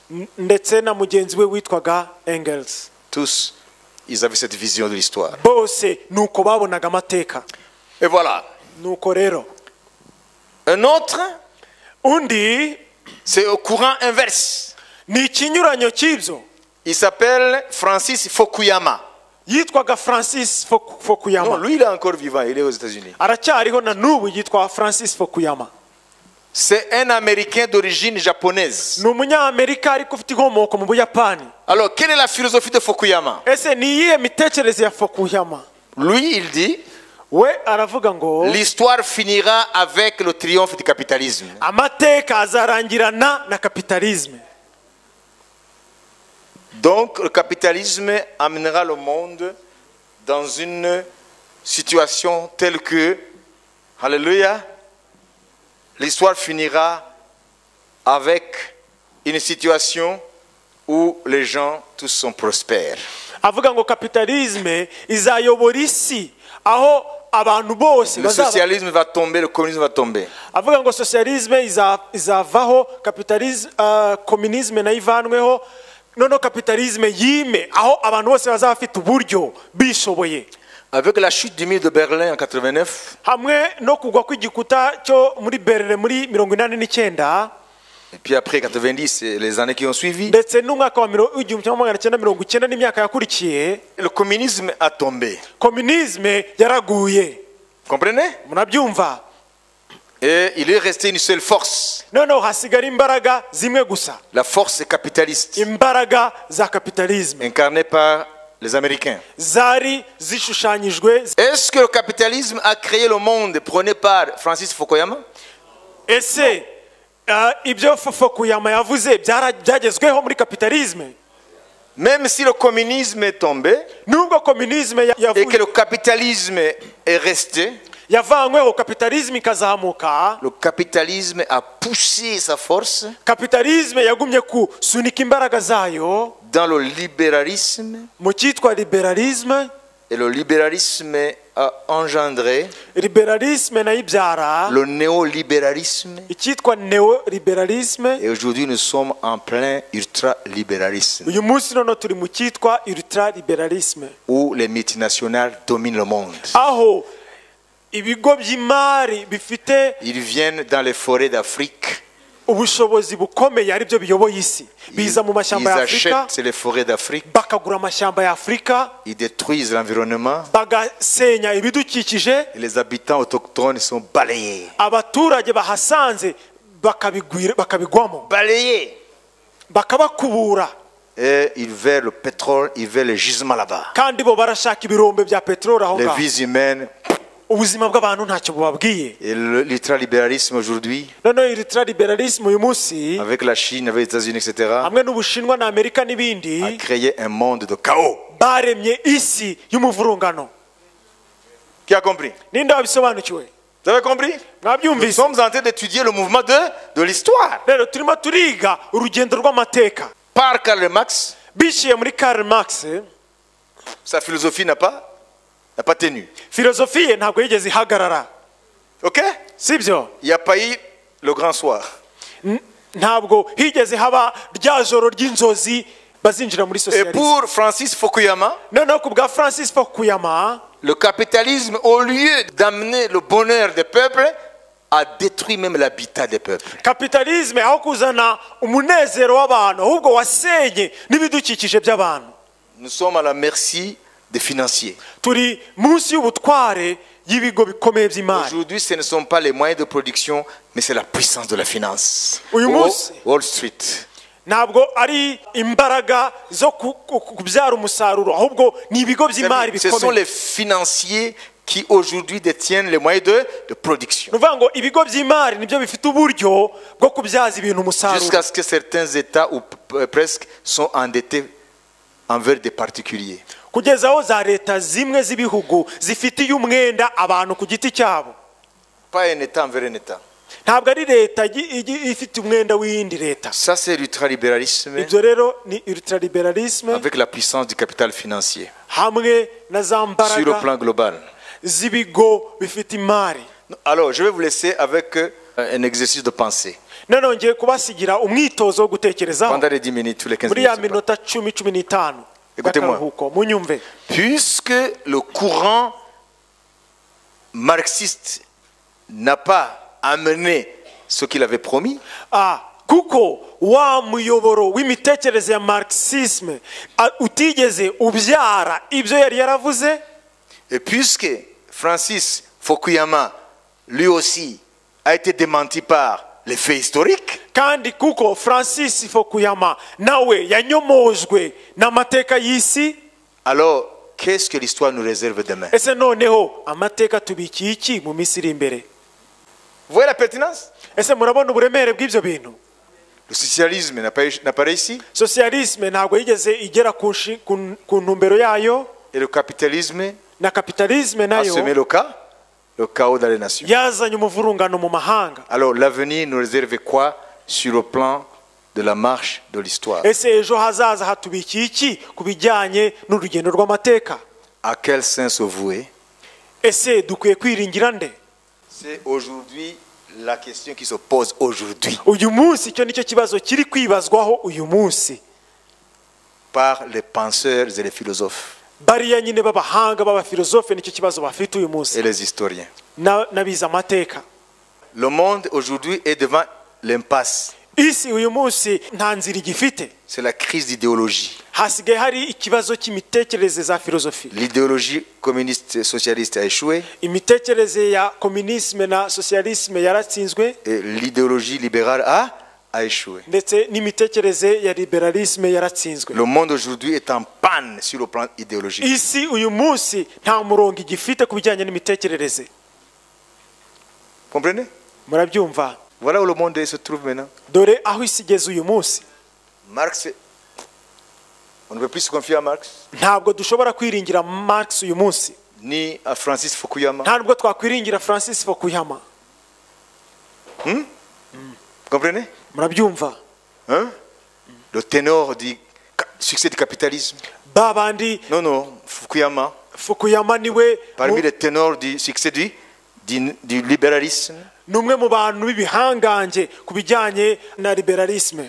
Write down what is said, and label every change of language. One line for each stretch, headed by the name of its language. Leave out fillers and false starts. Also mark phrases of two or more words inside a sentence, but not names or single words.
Kinyarwanda: Ndetse na mugenzi we witwaga Engels.
French: Tous, ils avaient cette vision de l'histoire.
Kinyarwanda: Bose nuko babonaga amateka.
French: Et voilà.
Kinyarwanda: Nuko rero
French: Un autre,
Kinyarwanda: undi
French: c'est au courant inverse.
Kinyarwanda: ni ikinyuranyo cy'ibyo.
French: Il s'appelle Francis Fukuyama.
Kinyarwanda: Yitwaga Francis
French: Non, Fukuyama. lui il est encore vivant, il est aux États-Unis.
Kinyarwanda: Aracyariho na n'ubu yitwa Francis Fukuyama.
French: C'est un Américain d'origine japonaise.
Kinyarwanda: Ni umunyamerika ariko ufite inkomoko mu Buyapani.
French: Alors, quelle est la philosophie de Fukuyama?
Kinyarwanda: Ese ni iyihe mitekerereze ya Fukuyama?
French: Lui, il dit,
Kinyarwanda: We aravuga ngo
French: l'histoire finira avec le triomphe du capitalisme.
Kinyarwanda: amateka azarangirana na kapitalisme.
French: Donc, le capitalisme amènera le monde dans une situation telle que, alléluia, l'histoire finira avec une situation où les gens tous sont prospères.
Kinyarwanda: Avuga ngo kapitalisme izayobora isi aho abantu bose
French: Le socialisme va tomber, le communisme va tomber.
Kinyarwanda: Avuga ngo socialisme izavaho, kapitalisme communisme nayo ivanweho, noneho kapitalisme yime aho abantu bose bazaba bafite uburyo bishoboye.
French: Avec la chute du mur de Berlin en 89,
Kinyarwanda: Hamwe no kugwa kw'igikuta cyo muri Berlin muri 1989,
French: et puis après 90, et les années qui ont suivi,
Kinyarwanda: ndetse n'umwaka wa 1990 n'imyaka yakurikiye,
French: le communisme a tombé.
Kinyarwanda: communisme yaraguye.
French: Comprenez?
Kinyarwanda: Munabyumva?
French: Et il est resté une seule force,
Kinyarwanda: Noneho hasigara imbaraga zimwe gusa,
French: la force capitaliste,
Kinyarwanda: imbaraga za kapitalisme
French: incarnée par les Américains.
Kinyarwanda: zari zishushanyijwe.
French: Est-ce que le capitalisme a créé le monde prôné par Francis Fukuyama?
Kinyarwanda: Ese ibyo Fukuyama yavuze byagezweho muri kapitalisme?
French: Même si le communisme est tombé
Kinyarwanda: Nubwo communisme
French: et que
Kinyarwanda: yavuye
French: le capitalisme est resté,
Kinyarwanda: yavanyweho kapitalisme ikazamuka.
French: Le capitalisme a poussé sa force
Kinyarwanda: Kapitalisme yagumye kusunika imbaraga zayo
French: dans le libéralisme.
Kinyarwanda: mu cyitwa liberalisme.
French: Et le libéralisme a engendré
Kinyarwanda: Liberalisme nayo ibyara
French: le néolibéralisme.
Kinyarwanda: icyitwa neoliberalisme.
French: Et aujourd'hui, nous sommes en plein ultralibéralisme,
Kinyarwanda: Uyu munsi none turi mu cyitwa ultraliberalisme,
French: où les multinationales dominent le monde.
Kinyarwanda: aho ibigo by'imari bifite
French: Ils viennent dans les forêts d'Afrique.
Kinyarwanda: ubushobozi bukomeye ari byo biyoboye isi, biza mu
French: Ils
Kinyarwanda: mashyamba ya Afurika,
French: achètent les forêts d'Afrique.
Kinyarwanda: bakagura amashyamba ya Afurika,
French: Ils détruisent l'environnement.
Kinyarwanda: bagasenya ibidukikije,
French: Et les habitants autochtones sont balayés.
Kinyarwanda: abaturage bahasanze bakabigwamo,
French: Balayés.
Kinyarwanda: bakabakubura,
French: Et ils veulent le pétrole, ils veulent les gisements là-bas.
Kinyarwanda: kandi bo barashaka ibirombe bya peteroli aho
French: Les
Kinyarwanda: ngaho.
French: vies humaines.
Kinyarwanda: Ubuzima bw'abantu ntacyo bubabwiye.
French: Et l'ultralibéralisme aujourd'hui,
Kinyarwanda: Noneho ultraliberalisme uyu munsi
French: avec la Chine, avec les États-Unis, etc.,
Kinyarwanda: hamwe n'Ubushinwa na Amerika n'ibindi
French: a créé un monde de chaos.
Kinyarwanda: baremye isi y'umuvurungano.
French: Qui a compris?
Kinyarwanda: Ninde wabisobanukiwe?
French: Vous avez compris? Nous
Kinyarwanda: Mwabyumvise?
French: sommes en train d'étudier le mouvement de l'histoire.
Kinyarwanda: Rero turimo turiga urugendo rw'amateka
French: Par Karl Marx,
Kinyarwanda: biciye muri Karl Marx.
French: sa philosophie n'a pas tenu.
Kinyarwanda: Filozofi ye ntabwo yigeze ihagarara,
French: Ok?
Kinyarwanda: sibyo?
French: Il n'y a pas eu le grand soir.
Kinyarwanda: Ntabwo higeze haba rya joro ry'inzozi bazinjira muri
French: Et
Kinyarwanda: socialisme.
French: pour Francis Fukuyama,
Kinyarwanda: Noneho ku bwa Francis Fukuyama,
French: le capitalisme, au lieu d'amener le bonheur des peuples, a détruit même l'habitat des peuples.
Kinyarwanda: kapitalisme aho kuzana umunezero w'abantu ahubwo wasenye n'ibidukikije by'abantu.
French: Nous sommes à la merci des financiers.
Kinyarwanda: Turi munsi y'ubutware y'ibigo bikomeye by'imari.
French: Aujourd'hui, ce ne sont pas les moyens de production, mais c'est la puissance de la finance.
Kinyarwanda: Uyu munsi Wall Street. ntabwo ari imbaraga zo kubyara umusaruro, ahubwo ni ibigo by'imari
French: Ce sont
Kinyarwanda: bikomeye.
French: les financiers qui aujourd'hui détiennent les moyens de production.
Kinyarwanda: Ni ukuvuga ngo ibigo by'imari nibyo bifite uburyo bwo kubyaza ibintu umusaruro,
French: Jusqu'à ce que certains États, ou presque, sont endettés envers des particuliers.
Kinyarwanda: kugeza aho za leta zimwe z'ibihugu zifitiye umwenda abantu ku giti cyabo.
French: Pas un État envers un État.
Kinyarwanda: Ntabwo ari leta ifite umwenda w'iyindi leta.
French: Ça, c'est l'ultralibéralisme
Kinyarwanda: Ibyo rero ni ultraliberalisme
French: avec la puissance du capital financier
Kinyarwanda: hamwe na za
French: sur le
Kinyarwanda: mbaraga
French: plan global.
Kinyarwanda: z'ibigo bifite imari.
French: Alors, je vais vous laisser avec un exercice de pensée.
Kinyarwanda: Noneho ngiye kubasigira umwitozo wo gutekerezaho
French: Pendant les 10 minutes, tous les 15
Kinyarwanda: muri ya
French: minutes.
Kinyarwanda: minota 10-15
French: Écoutez-moi.
Kinyarwanda: y'akaruhuko. Munyumve.
French: Puisque le courant marxiste n'a pas amené ce qu'il avait promis,
Kinyarwanda: Kuko wa muyoboro w'imitekerereze ya marxisme utigeze ubyara ibyo yari yaravuze,
French: et puisque Francis Fukuyama, lui aussi, a été démenti par les faits historiques,
Kinyarwanda: kandi kuko Francis Fukuyama nawe yanyomojwe n'amateka y'isi,
French: alors qu'est-ce que l'histoire nous réserve demain?
Kinyarwanda: ese noneho amateka tubikiye iki mu minsi iri imbere?
French: Vous voyez la pertinence?
Kinyarwanda: Ese murabona uburemere bw'ibyo bintu?
French: Le socialisme n'a pas réussi,
Kinyarwanda: Socialisme ntabwo yigeze igera ku ntumbero yayo,
French: et le capitalisme
Kinyarwanda: na kapitalisme
French: a
Kinyarwanda: nayo
French: semé le chaos dans les nations.
Kinyarwanda: yazanye umuvurungano mu mahanga.
French: Alors l'avenir nous réserve quoi sur le plan de la marche de l'histoire?
Kinyarwanda: Ese ejo hazaza hatubikiye iki ku bijyanye n'urugendo rw'amateka?
French: À quel sens se vouer?
Kinyarwanda: Ese dukwiye kwiringira nde?
French: C'est aujourd'hui la question qui se pose aujourd'hui
Kinyarwanda: Uyu munsi icyo nicyo kibazo kiri kwibazwaho uyu munsi
French: par les penseurs et les philosophes
Kinyarwanda: bariya nyine b'abahanga b'abafilozofe, nicyo kibazo bafite uyu munsi
French: et les historiens.
Kinyarwanda: n'abize amateka.
French: Le monde aujourd'hui est devant l'impasse.
Kinyarwanda: Isi uyu munsi nta nzira igifite,
French: C'est la crise d'idéologie.
Kinyarwanda: hasigaye hari ikibazo cy'imitekerereze za filozofi.
French: L'idéologie communiste socialiste a échoué
Kinyarwanda: Imitekerereze ya komunisme na socialisme yaratsinzwe,
French: et l'idéologie libérale a échoué.
Kinyarwanda: ndetse n'imitekerereze ya liberalisme yaratsinzwe.
French: Le monde aujourd'hui est en panne sur le plan idéologique.
Kinyarwanda: Isi uyu munsi nta murongo igifite ku bijyanye n'imitekerereze.
French: Comprenez?
Kinyarwanda: Murabyumva?
French: Voilà où le monde se trouve maintenant.
Kinyarwanda: Dore aho isi igeze uyu munsi.
French: Marx, on ne peut plus se confier à Marx.
Kinyarwanda: Ntabwo dushobora kwiringira Marx uyu munsi.
French: ni à Francis Fukuyama.
Kinyarwanda: nta nubwo twakwiringira Francis Fukuyama.
French: Comprenez?
Kinyarwanda: Murabyumva?
French: Hein? Le ténor du succès du capitalisme.
Kinyarwanda: Babandi
French: Non, Fukuyama.
Kinyarwanda: Fukuyama niwe
French: Parmi les ténors du succès du libéralisme.
Kinyarwanda: numwe mu bantu b'ibihangange kubijyanye na liberalisme.